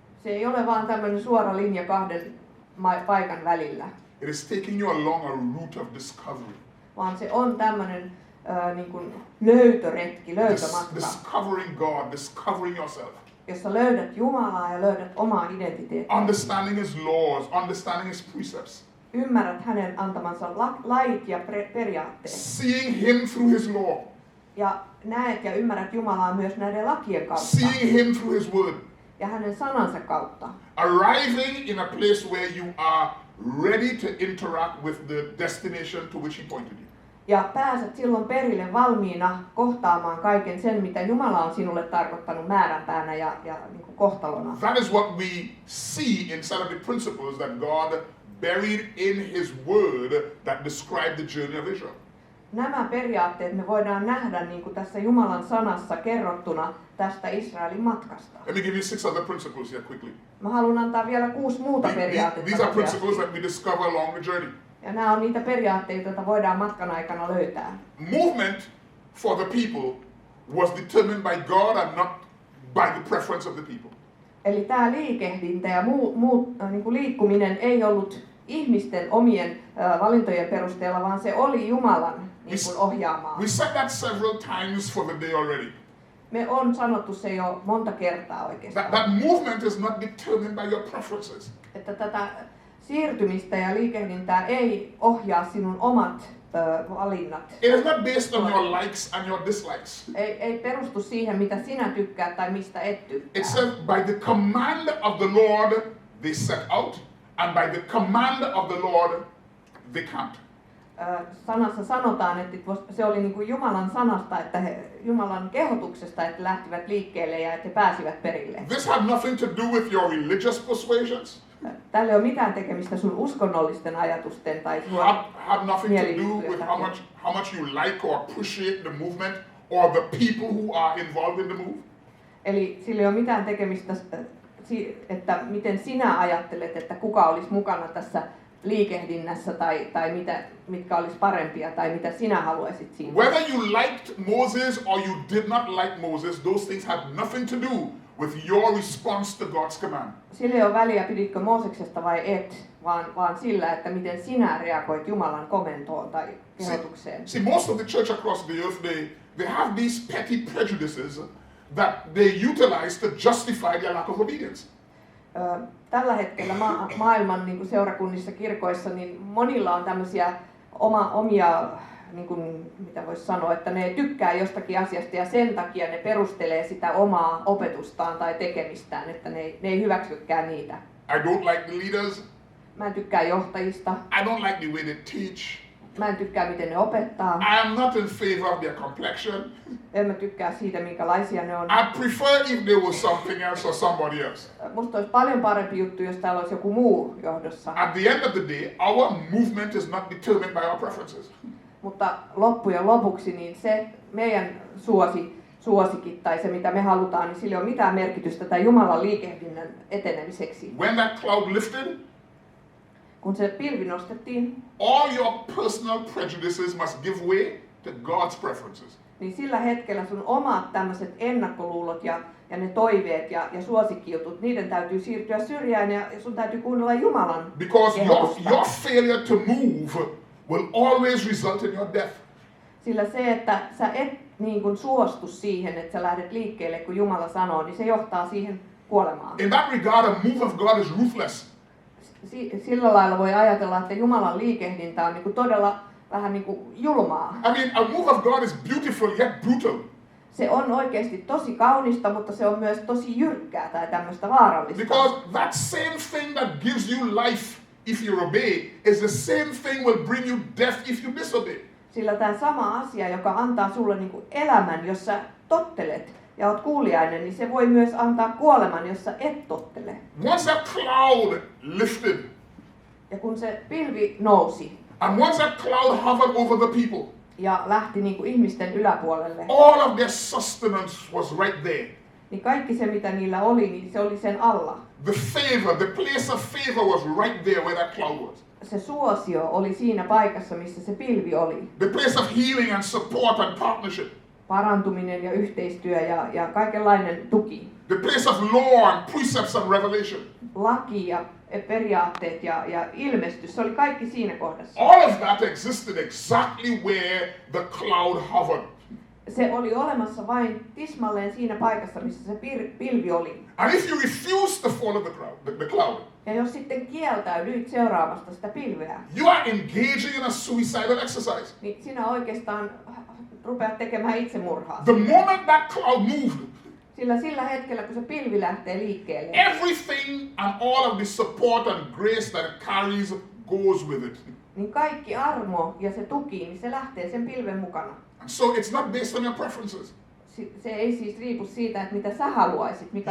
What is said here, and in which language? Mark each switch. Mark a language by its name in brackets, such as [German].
[Finnish] Se ei ole vaan tämmöinen suora linja kahden paikan välillä, [English] It is taking you along a route of discovery. [Finnish] vaan se on tämmöinen niin kuin löytöretki, löytömatka, [English] Discovering God, discovering yourself. [Finnish] jossa löydät Jumalaa ja löydät omaa identiteettiä. [English] Understanding His laws, understanding His precepts. [Finnish] Ymmärrät hänen antamansa lait ja periaatteet. [English] Seeing Him through His law. [Finnish] Ja näet ja ymmärrät Jumalaa myös näiden lakien kautta [English] Seeing Him through His word. [Finnish] ja hänen sanansa kautta. [English] Arriving in a place where you are ready to interact with the destination to which He pointed you. [Finnish] Ja pääset silloin perille valmiina kohtaamaan kaiken sen, mitä Jumala on sinulle tarkoittanut määränpäänä ja niin kuin kohtalona. [English] That is what we see inside of the principles that God buried in His word that describe the journey of Israel. [Finnish] Nämä periaatteet me voidaan nähdä niin kuin tässä Jumalan sanassa kerrottuna tästä Israelin matkasta. [English] Let me give you 6 other principles here quickly. [Finnish] Mä haluan antaa vielä 6 muuta periaatetta. [English] These are principles [Finnish] nopeasti. [English] that we discover along the journey. [Finnish] Ja nämä on niitä periaatteita, joita voidaan matkan aikana löytää. [English] Movement for the people was determined by God and not by the preference of the people. [Finnish] Eli tämä liikehdintä ja niin kuin liikkuminen ei ollut ihmisten omien valintojen perusteella, vaan se oli Jumalan niin kuin ohjaamaa. [English] We said that several times for the day already. [Finnish] Me on sanottu se jo monta kertaa oikeastaan. [English] That movement is not determined by your preferences. [Finnish] Että tätä siirtymistä ja liikehdintää ei ohjaa sinun omat valinnat. [English] It is not based on your likes and your dislikes. [Finnish] Ei perustu siihen, mitä sinä tykkäät tai mistä et tykkää. [English] It says by the command of the Lord they set out, and by the command of the Lord they camped. [Finnish] Sanassa sanotaan, että se oli niin kuin Jumalan sanasta, että Jumalan kehotuksesta, että lähtivät liikkeelle ja että he pääsivät perille. [English] This had nothing to do with your religious persuasions. [Finnish] Tällä ei ole mitään tekemistä sun uskonnollisten ajatusten tai [English] Had nothing to do with how much you like or appreciate the movement or the people who are involved in the move. [Finnish] Eli sillä ei ole mitään tekemistä, että miten sinä ajattelet, että kuka olisi mukana tässä liikehdinnässä tai mitkä olisi parempia tai mitä sinä haluaisit siinä. [English] Whether you liked Moses or you did not like Moses, those things have nothing to do with your response to God's command. [Finnish] Sillä ei ole väliä, piditkö Mooseksesta vai et, vaan sillä, että miten sinä reagoit Jumalan komentoon tai kehotukseen. [English] See, most of the church across the earth, they have these petty prejudices that they utilize to justify their lack of obedience. [Finnish] Tällä hetkellä maailman niin kuin seurakunnissa, kirkoissa, niin monilla on tämmöisiä omia, niin kuin, mitä voisi sanoa, että ne tykkää jostakin asiasta ja sen takia ne perustelee sitä omaa opetustaan tai tekemistään, että ne ei hyväksykään niitä. [English] I don't like the leaders. [Finnish] Mä en tykkää johtajista. [English] I don't like the way they teach. [Finnish] Mä en tykkää, miten ne opettaa. [English] I am not in favor of their complexion. [Finnish] En mä tykkää siitä, minkälaisia ne on. [English] I prefer if there was something else or somebody else. [Finnish] Musta olisi paljon parempi juttu, jos täällä olisi joku muu johdossa. [English] At the end of the day, our movement is not determined by our preferences. [Finnish] Mutta loppujen lopuksi niin se meidän suosikit tai se mitä me halutaan, niin sillä ei ole mitään merkitystä tai Jumalan liikehdinnän etenemiseksi. [English] When that cloud lifted, [Finnish] Kun se pilvi nostettiin, [English] all your personal prejudices must give way to God's preferences. [Finnish] niin sillä hetkellä sun omat tämmöiset ennakkoluulot ja ne toiveet ja suosikkijutut, niiden täytyy siirtyä syrjään ja sun täytyy kuunnella Jumalan [English] Because [Finnish] kehotusta. [English] your failure to move will always result in your death. [Finnish] Sillä se, että sä et niin kuin suostu siihen, että sä lähdet liikkeelle, kun Jumala sanoo, niin se johtaa siihen kuolemaan. [English] In that regard, a move of God is ruthless. [Finnish] Sillä lailla voi ajatella, että Jumalan liikehdintä on niin kuin todella vähän niin kuin julmaa. [English] I mean, a move of God is beautiful yet brutal. [Finnish] Se on oikeasti tosi kaunista, mutta se on myös tosi jyrkkää tai tämmöistä vaarallista. [English] Because that same thing that gives you life if you obey is the same thing will bring you death if you disobey. [Finnish] Sillä tämä sama asia, joka antaa sulle niin kuin elämän, jos sä tottelet ja oot kuuliainen, niin se voi myös antaa kuoleman, jos sä et tottele. [English] Once that cloud lifted, [Finnish] Ja kun se pilvi nousi [English] and once that cloud hovered over the people, [Finnish] ja lähti niin kuin ihmisten yläpuolelle, [English] all of their sustenance was right there. [Finnish] niin kaikki se, mitä niillä oli, niin se oli sen alla. [English] The favor, the place of favor was right there where that cloud was. [Finnish] Se suosio oli siinä paikassa, missä se pilvi oli. [English] The place of healing and support and partnership. [Finnish] Parantuminen ja yhteistyö ja kaikenlainen tuki. [English] The place of law and precepts and revelation. [Finnish] Laki ja periaatteet ja ilmestys, se oli kaikki siinä kohdassa. [English] All of that existed exactly where the cloud hovered. [Finnish] Se oli olemassa vain tismalleen siinä paikassa, missä se pilvi oli. [English] And if you refuse to follow the cloud, [Finnish] Ja jos sitten kieltäydyit seuraamasta sitä pilveä, [English] you are engaging in a suicidal exercise. [Finnish] niin sinä oikeastaan rupeat tekemään itsemurhaa. [English] The moment that cloud moved, [Finnish] Sillä hetkellä, kun se pilvi lähtee liikkeelle, [English] everything and all of the support and grace that it carries goes with it. [Finnish] niin kaikki armo ja se tuki, niin se lähtee sen pilven mukana. [English] So it's not based on your preferences. [Finnish] Se ei siis riipu siitä, että mitä sä haluaisit, mikä